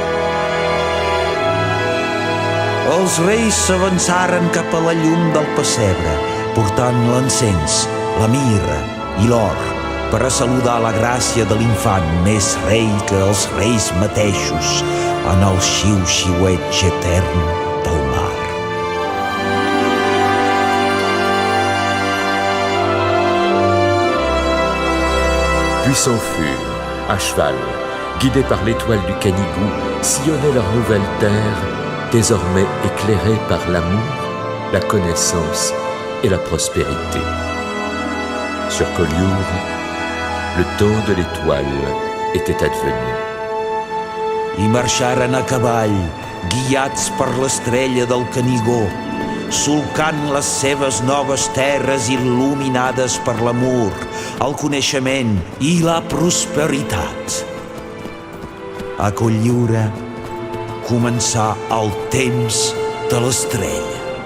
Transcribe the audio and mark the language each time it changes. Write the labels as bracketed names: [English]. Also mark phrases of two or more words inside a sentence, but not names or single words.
[Catalan] Els reis s'avançaren cap a la llum del pessebre, portant l'encens, la mirra i l'or, per a saludar la gràcia de l'infant més rei que els reis mateixos en el xiu-xiueig etern del mar. [French] Puis s'enfurent, à cheval, guidés par l'étoile du Canigou, sillonnaient leur nouvelle terre, désormais éclairée par l'amour, la connaissance et la prospérité. Sur Collioure, le temps de l'étoile était advenu. [Catalan] I marxaren a cavall, guiats per l'estrella del Canigó, solcant les seves noves terres il·luminades per l'amor, el coneixement i la prosperitat. A Cotlliure començà el temps de l'estrella.